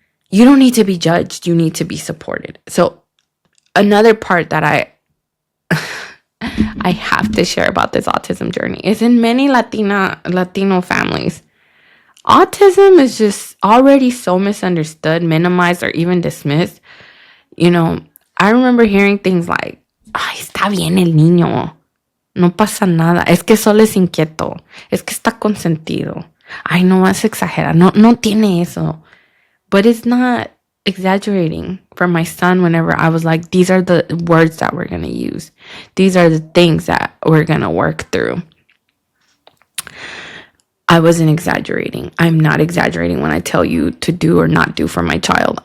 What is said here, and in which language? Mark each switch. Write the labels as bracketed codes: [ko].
[en] You don't need to be judged. You need to be supported. So another part that I have to share about this autism journey is in many Latino families, autism is just already so misunderstood, minimized, or even dismissed. [es] I remember hearing things like, ay, está bien el niño, no pasa nada, es que solo es inquieto, es que está consentido, ay, no vas a exagerar, no tiene eso. [en] But it's not exaggerating for my son whenever I was like, these are the words that we're going to use. These are the things that we're going to work through. I wasn't exaggerating. I'm not exaggerating when I tell you to do or not do for my child.